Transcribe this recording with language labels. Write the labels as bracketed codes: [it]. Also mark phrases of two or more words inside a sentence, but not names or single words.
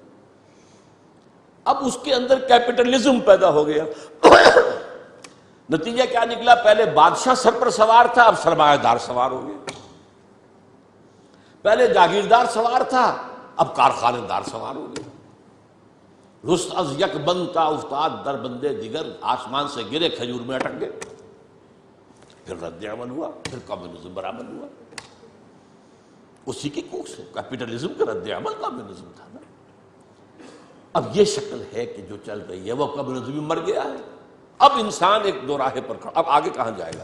[ur] اب اس کے اندر کیپٹلزم پیدا ہو گیا۔ نتیجہ کیا نکلا؟ پہلے بادشاہ سر پر سوار تھا، اب سرمایہ دار سوار ہو گیا۔ پہلے جاگیردار سوار تھا، اب کارخانے دار سوار ہو گئے۔ [fa] رست از یک بند تا افتاد در بندے دیگر، [ur] آسمان سے گرے کھجور میں اٹک گئے۔ پھر رد عمل ہوا، پھر کمیونزم برآمد ہوا، اسی کی کوکھ سے کیپٹلزم کا رد عمل کمیونزم تھا نا۔ اب یہ شکل ہے کہ جو چل رہی ہے وہ کمیونزم مر گیا ہے، اب انسان ایک دو راہے پر کھڑا، اب آگے کہاں جائے گا؟